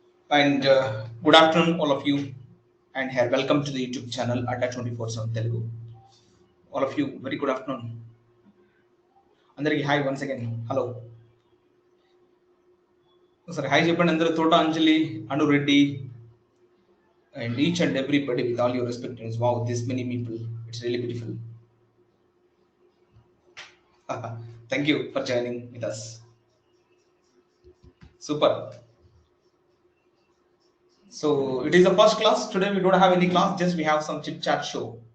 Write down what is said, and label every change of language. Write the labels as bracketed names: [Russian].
[English] And good afternoon, all of you. And here, welcome to the YouTube channel Adda 24/7 Telugu. All of you, very good afternoon. [Telugu] అందరికి hi once again hello సరే hi చెప్పండి అందరూ తోట అంజలి అను Reddy [English] and each and everybody with all your respect names. Wow, this many people, it's really beautiful. Thank you for joining with us. Super. So it is the first class today. We don't have any class, just we have some chit chat show.